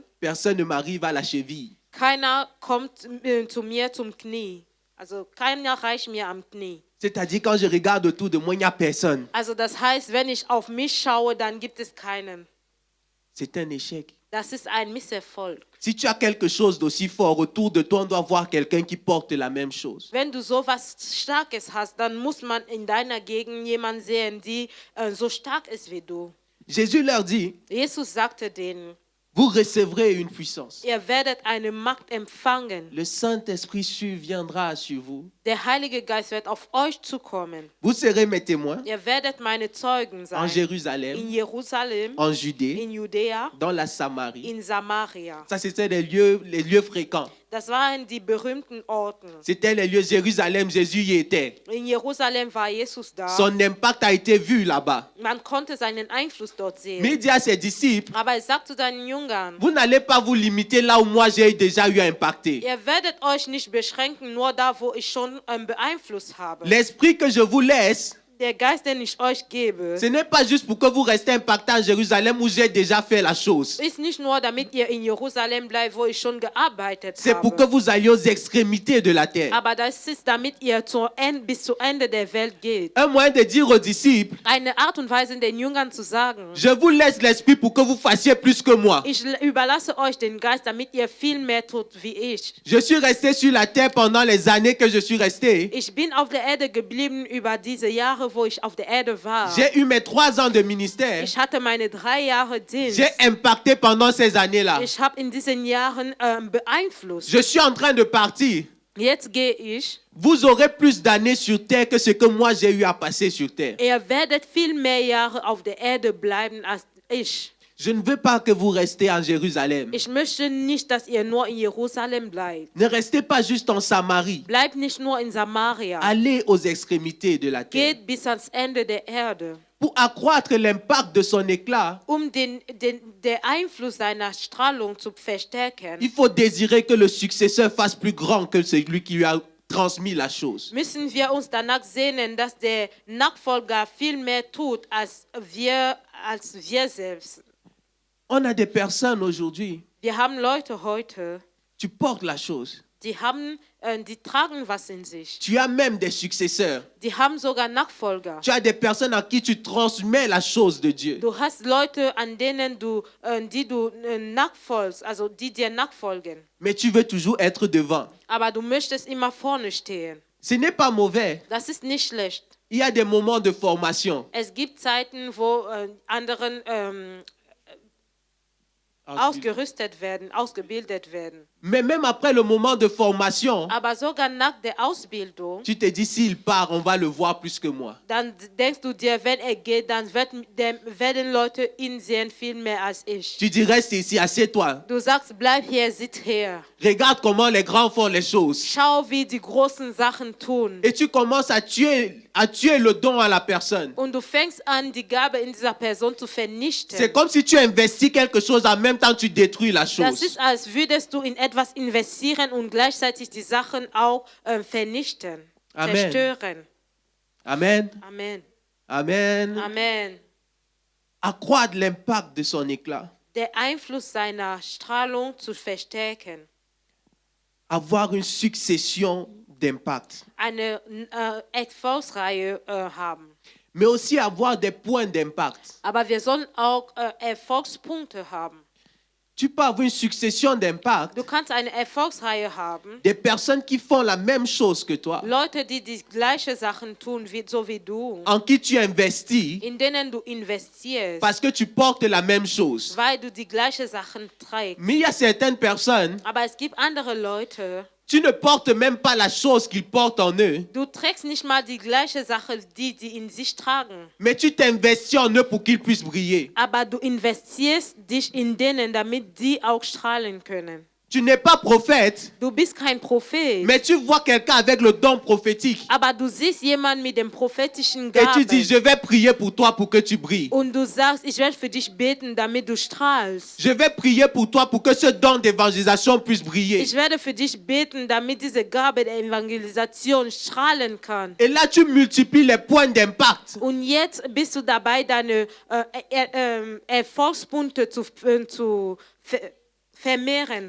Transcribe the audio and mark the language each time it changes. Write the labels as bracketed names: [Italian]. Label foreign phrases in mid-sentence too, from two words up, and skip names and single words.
[French] Personne ne m'arrive à la cheville. [German] Keiner kommt zu mir zum Knie. Also keiner reicht mir am Knie. [French] C'est-à-dire quand je regarde autour de moi, il n'y a personne. [German] Also das heißt, wenn ich auf mich schaue, dann gibt es keinen. [French] C'est un échec. [German] Das ist ein Misserfolg. [French] Si tu as quelque chose d'aussi fort autour de toi, on doit voir quelqu'un qui porte la même chose. [German] Wenn du sowas Starkes hast, dann muss man in deiner Gegend jemanden sehen, die so stark ist wie du. [French] Jésus leur dit, [German] Jesus sagte denen, [French] vous recevrez une puissance. [German] ihr werdet eine Macht empfangen. [French] Le Saint-Esprit surviendra sur vous. [German] Der Heilige Geist wird auf euch zukommen. [French] Vous serez mes témoins [German] Ihr werdet meine Zeugen [French] en [German] sein. [French] Jérusalem, [German] In Jerusalem, [French] en Judée, [German] in Judäa, [French] dans la Samarie. [German] in Samaria. [French] Ça, c'était les lieux fréquents. [German] Das waren die berühmten Orte. [French] C'était les lieux Jérusalem, Jésus y était. [German] In Jerusalem war Jesus da. [French] Son impact a été vu là-bas. [German] Man konnte seinen Einfluss dort sehen. [French] Mais il dit à ses disciples, [German] Aber er sagt zu seinen Jüngern, [French] vous n'allez pas vous limiter là où moi j'ai déjà eu à impacter. [German] ihr werdet euch nicht beschränken, nur da, wo ich schon beeinflusst habe. [French] L'esprit que je vous laisse, [German] Der Geist, den ich euch gebe, [French] ce n'est pas juste pour que vous restez impacté en Jérusalem où j'ai déjà fait la chose. [German] ist nicht nur, damit ihr in Jerusalem bleibt, wo ich schon gearbeitet [French] C'est pour que [German] habe. [French] vous alliez aux extrémités de la terre. [German] Aber das ist, damit ihr bis zu Ende der Welt geht. [French] Un moyen de dire aux disciples, [German] Eine Art und Weise, den Jüngern zu sagen, [French] je vous laisse l'esprit pour que vous fassiez plus que moi. [German] ich überlasse euch den Geist, damit ihr viel mehr tut wie ich. [French] Je suis resté sur la terre pendant les années que je suis resté. [German] Ich bin auf der Erde geblieben über diese Jahre, wo ich auf der Erde war. [French] J'ai eu mes 3 ans de ministère. [German] Ich hatte meine 3 Jahre Dienst. [French] J'ai impacté pendant ces années-là. [German] Ich habe in diesen Jahren beeinflusst. [French] Je suis en train de partir. [German] Jetzt gehe ich. [French] Vous aurez plus d'années sur terre que ce que moi j'ai eu à passer sur terre. [German] Ihr werdet viel mehr Jahre auf der Erde bleiben als ich. [French] Je ne veux pas que vous restiez en Jérusalem. [German] Ich möchte nicht, dass ihr nur in Jerusalem bleibt. [French] Ne restez pas juste en Samarie. [German] Bleibt nicht nur in Samaria. [French] Allez aux extrémités de la terre. [German] Geht bis ans Ende der Erde. [French] Pour accroître l'impact de son éclat, [German] Der Einfluss seiner Strahlung zu verstärken, [French] il faut désirer que le successeur fasse plus grand que celui qui lui a transmis la chose. [German] müssen wir uns danach sehnen, dass der Nachfolger viel mehr tut als wir selbst. [French] On a des personnes aujourd'hui, [German] Wir haben Leute heute, [French] tu portes la chose. [German] die tragen was in sich. [French] Tu as même des successeurs. [German] Die haben sogar Nachfolger. [French] Tu as des personnes à qui tu transmets la chose de Dieu. [German] Du hast Leute, an denen die du nachfolgst, also die dir nachfolgen. [French] Mais tu veux toujours être devant. [German] Aber du möchtest immer vorne stehen. [French] Ce n'est pas mauvais. [German] Das ist nicht schlecht. [French] Il y a des moments de formation. [German] Es gibt Zeiten, wo anderen ausgerüstet werden, ausgebildet werden. [French] Mais même après le moment de formation, [German] Aber sogar nach der Ausbildung, [French] tu te dis, s'il part, on va le voir plus que moi. [German] dann denkst du dir, wenn er geht, dann werden Leute ihn sehen viel mehr als ich. [French] Tu dis, reste ici, assieds-toi. [German] Du sagst, bleib hier, sitz hier. [French] Regarde comment les grands font les choses. [German] Schau, wie die großen Sachen tun. [French] Et tu commences à tuer le don à la personne. [German] Und du fängst an, die Gabe in dieser Person zu vernichten. [French] C'est comme si tu investis quelque chose, en même temps tu détruis la [German] Das [French] chose. [German] ist, als würdest du in etwas investieren und gleichzeitig die Sachen auch vernichten, [French] Amen. [German] zerstören. [French] Amen. Amen. Amen. Amen. Accroître l'impact de son éclat. [German] Der Einfluss seiner Strahlung zu verstärken. [French] Avoir une succession d'impact. [German] Eine Erfolgsreihe haben. [French] Mais aussi avoir des points d'impact. [German] Aber wir sollen auch Erfolgspunkte haben. [French] Tu peux avoir une succession d'impact. [German] Du kannst eine Erfolgsreihe haben. [French] Des personnes qui font la même chose que toi. [German] Leute, die die gleichen Sachen tun, so wie du. [French] En qui tu investis [German] In denen du investierst. [French] parce que tu portes la même chose. [German] Weil du die gleichen Sachen trägst. [French] Mais il y a certaines personnes, [German] Aber es gibt andere Leute, [French] tu ne portes même pas la chose qu'ils portent en eux. [German] du trägst nicht mal die gleiche Sache, die in sich tragen. [French] Mais tu t'investis en eux pour qu'ils puissent briller. [German] Aber du investierst dich in denen, damit die auch strahlen können. [French] Tu n'es pas prophète, [German] Du bist kein Prophet, [French] mais tu vois quelqu'un avec le don prophétique. [German] aber du siehst jemanden mit dem prophetischen [French] Et tu dis, [German] Gaben [French] je vais prier pour toi pour que tu brilles. [German] und du sagst, ich werde für dich beten, damit du strahlst. [French] Je vais prier pour toi pour que ce don d'évangélisation puisse briller. [German] Ich werde für dich beten, damit diese Gabe der Evangelisation strahlen kann. [French] Et là, tu multiplies les points d'impact. [German] Und jetzt bist du dabei, deine Erfolgspunkte zu vermehren.